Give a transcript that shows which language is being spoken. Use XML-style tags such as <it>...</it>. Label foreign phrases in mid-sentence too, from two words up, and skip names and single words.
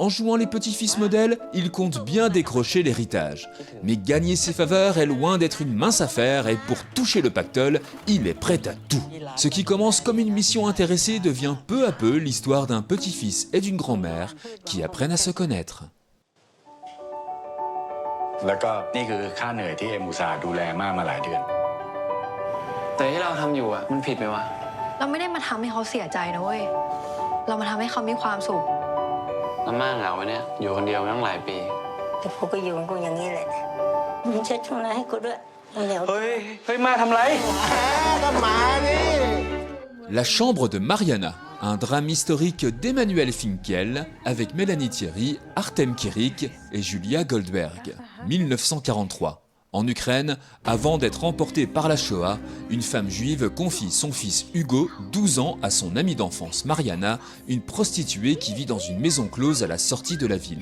<fr>En jouant les petits-fils modèles, il compte bien décrocher l'héritage. Mais gagner ses faveurs est loin d'être une mince affaire et pour toucher le pactole, il est prêt à tout. Ce qui commence comme une mission intéressée devient peu à peu l'histoire d'un petit-fils et d'une grand-mère qui apprennent à se connaître.</fr> <th>แล้วก็นี่คือค่าเหนื่อยที่เอ็มอุตส่าห์ดูแลม่ามาหลายเดือน แต่ที่เราทำอยู่อ่ะมันผิดไหมวะ เราไม่ได้มาทำให้เขาเสียใจนะเว้ย เรามาทำให้เขามีความสุข น้ำมากเหงาไว้เนี่ยอยู่คนเดียวมาตั้งหลายปี แต่กูก็อยู่ของกูอย่างนี้แหละมึงเช็ดช่วงนั้นให้กูด้วยเร็ว เฮ้ยมาทำไร</th> <fr>La chambre de Mariana, un drame historique d'Emmanuel Finkiel avec Mélanie Thierry, Artem Kirik et Julia Goldberg, 1943. En Ukraine, avant d'être emportée par la Shoah, une femme juive confie son fils Hugo, 12 ans, à son amie d'enfance Mariana, une prostituée qui vit dans une maison close à la sortie de la ville.</fr>